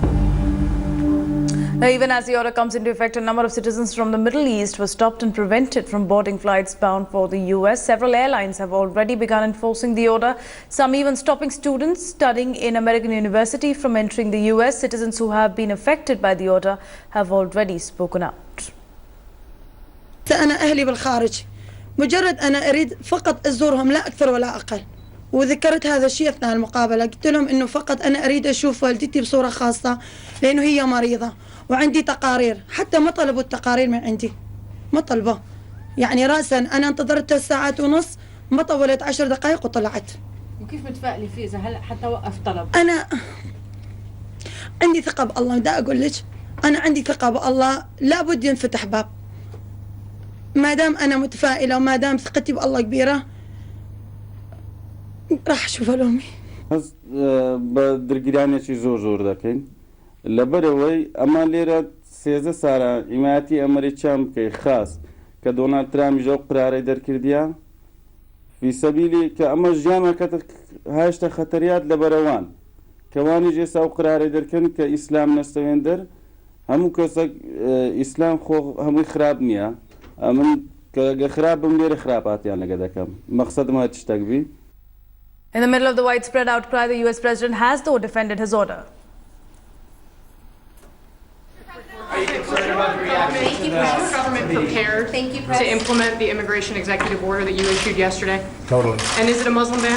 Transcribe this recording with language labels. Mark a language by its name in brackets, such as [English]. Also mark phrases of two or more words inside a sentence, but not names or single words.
[English] Now, even as the order comes into effect, a number of citizens from the Middle East were stopped and prevented from boarding flights bound for the US. Several airlines have already begun enforcing the order, some even stopping students studying in American university from entering the US. Citizens who have been affected by the order have already spoken out. [Arabic] أنا أهلي بالخارج مجرد أنا أريد فقط أزورهم لا أكثر ولا أقل. وذكرت هذا الشيء أثناء المقابلة، قلت لهم إنه فقط أنا أريد أشوف والدتي بصورة خاصة لأنه هي مريضة وعندي تقارير، حتى ما طلبوا التقارير من عندي، ما طلبوا. يعني رأسا أنا انتظرت 3 ساعات ونص، ما طولت 10 دقائق وطلعت. وكيف متفائلة فيه إذا هلا حتى وقف طلب؟ أنا عندي ثقة بالله، دا أقول لك أنا عندي ثقة بالله، لابد ينفتح باب. ما دام أنا متفائلة وما دام ثقتي بالله كبيرة راح أشوف لأمي. [Central Kurdish] بدرگیرانێکی زۆر دەکەین لەبەرەوەی ئەمە لێرە 13 ساڵە حیمایەتی ئەمریکیان بکەی خاص کە دۆنالد ترامپ ئەو قرارەی دەرکردیە [Arabic] فی سەبیلی [Central Kurdish] کە ئەمە ژیانەکەت هاشتە خەتەریات لەبەرەوان کەوانی ئێستا ئەو قرارەی دەرکەن کە ئیسلام نەستەوێن دەر هەموو کەسێک ئیسلام خۆ هەمووی خراپ نییە من کە خراپم لێرە خراپاتیان لەگە دەکەم مەقسەدم هەر شتێک بی. [English] In the middle of the widespread outcry, the US president has, though, defended his order. Are you concerned about the reaction to that? Was the government prepared to implement the immigration executive order that you issued yesterday? Totally. And is it a Muslim ban?